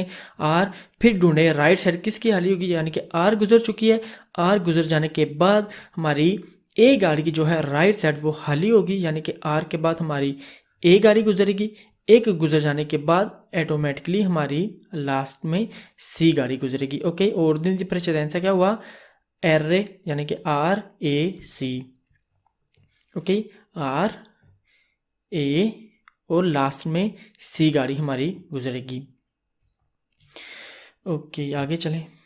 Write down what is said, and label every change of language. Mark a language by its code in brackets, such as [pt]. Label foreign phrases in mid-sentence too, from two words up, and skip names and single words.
[hi] आर फिर ढूंढे [en] right side [hi] किसकी खाली होगी, यानी कि आर गुजर चुकी है। आर गुजर जाने के बाद हमारी ए गाड़ी की जो है [en] right side [hi] वो खाली होगी, यानी कि आर के बाद हमारी ए गाड़ी गुजरेगी। एक गुजर जाने के बाद ऑटोमेटिकली हमारी लास्ट में सी गाड़ी गुजरेगी। ओके, [it] ordine di precedenza [hi] क्या हुआ? R, यानी कि आर ए सी। ओके, आर ए और लास्ट में सी गाड़ी हमारी गुजरेगी। ओके, आगे चलें।